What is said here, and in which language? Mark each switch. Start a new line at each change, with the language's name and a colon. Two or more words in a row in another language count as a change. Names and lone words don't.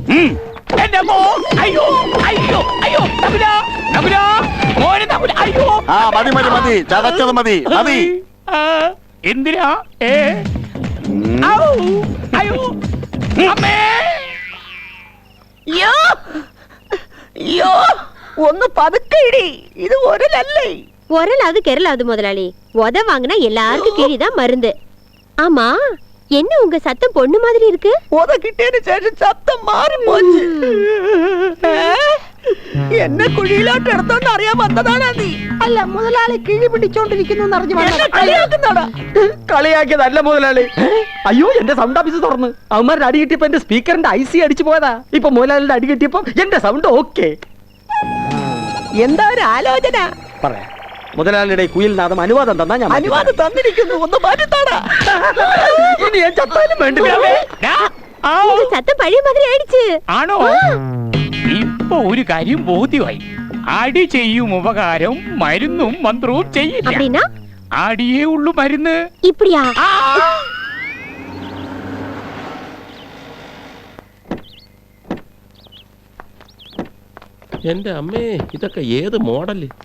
Malayalam: മതി മതി മതി, ചതച്ചത് മതി മതി. എന്തിനാ? ഒന്ന് പതുക്കയിടി, ഇത് ഒരലല്ലേ.
Tamil: ஒரலாவது கெரலாவது முதலாளி, உத வாங்கினா எல்லாருக்கும் கீழிதான் மருந்து. ஆமா, என்ன உங்க சத்தம் பொண்ணு மாதிரி இருக்கு? உத கிட்டேன்னு
Malayalam: ശേഷം ശബ്ദം മാറി പോச்சு. എന്നെ കുഴിയിലോട്ട് എടുത്തോണ്ട് അറിയാൻ വന്നതാണാ നീ? അല്ല, മുതലാളി കിഴി പിടിച്ചോണ്ടിരിക്കുന്നു കളിയാക്കുന്നതാ. കളിയാക്കിയതല്ല മുതലാളി. അയ്യോ, എന്റെ
English: sound office
Malayalam: തുറന്ന് അവന്മാരുടെ അടി കിട്ടിയപ്പോ എന്റെ സ്പീക്കറിന്റെ IC അടിച്ചു പോയതാ. ഇപ്പൊ മുതലാളിയുടെ അടി കിട്ടിയപ്പോ എന്റെ
English: sound okay.
Malayalam: എന്താ ഒരു ആലോചന? പറയാ. മുതലാളിയുടെ കുയിൽ നാദം അനുവാദം തന്നാ ഞാൻ അനുവാദം തന്നിരിക്കുന്നു. ഒന്ന് മാറ്റിത്താടാ. ഇനി ഞാൻ ചത്താലും വേണ്ടില്ല.
Tamil: சத்தம் பழைய மாதிரி ஆயிடுச்சு.
Malayalam: ആണോ? ഇപ്പൊ ഒരു കാര്യം ബോധ്യമായി. അടി ചെയ്യും ഉപകാരം മരുന്നും മന്ത്രവും ചെയ്യില്ല.
Tamil: அப்படின்னா
Malayalam: അടിയേ ഉള്ളു മരുന്ന്.
Tamil: இப்படியா?
Malayalam: എന്റെ അമ്മേ, ഇതൊക്കെ ഏത് മോഡല്?